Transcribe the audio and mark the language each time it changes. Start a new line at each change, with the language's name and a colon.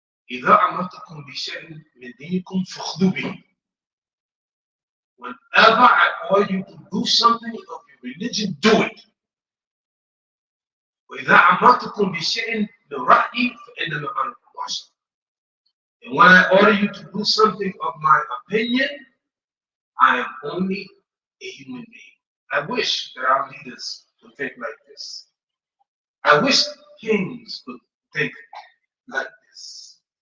Arabic: إذا أمرتكم بشيء من دينكم فخذوا به.
English: Whenever I order you to do something of your religion, do it.
Arabic: وإذا أمرتكم بشيء من رأيي فإنما أنا بشر.
English: And when I order you to do something of my opinion, I am only a human being. I wish that our leaders would think like this. I wish kings would think like this.